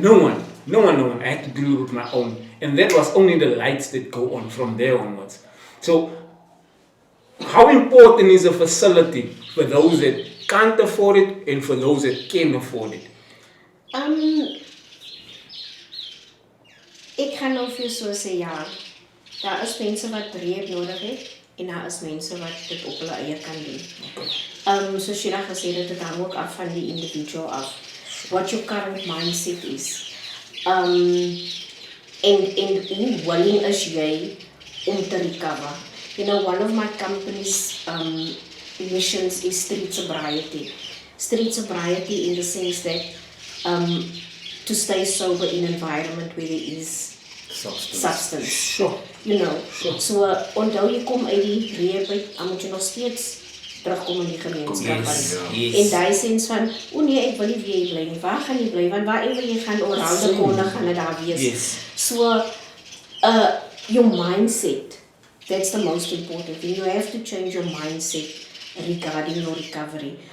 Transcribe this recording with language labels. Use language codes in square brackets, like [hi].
[en] No one. I had to deal with my own. And that was only the lights that go on from there onwards. So, how important is a facility for those that can't afford it and for those that can afford it? [af] Ek gaan nou vir jou so sê, ja, daar is mense wat rehab nodig het en daar is mense wat dit op hulle eie kan doen. Soos jy daar gesê het, dit hang ook af van die individual af. [en] What your current mindset is. [af] En hoe willing is jy om te recover? [en] You know, one of my company's missions is street sobriety. Street sobriety in the sense that to stay sober in an environment where there is substance. Sure. [af] You know, so onthou jy kom uit die rehab uit, dan moet jy nog steeds terugkom in die gemeenskap. [en] Yes. [af] En daai sens van, nee, ek wil nie weer hier bly nie. Waar gaan jy bly? Want waar jy gaan oral die konde gaan dit daar wees. [en] Yes. So your mindset, that's the most important thing. You have to change your mindset regarding your recovery.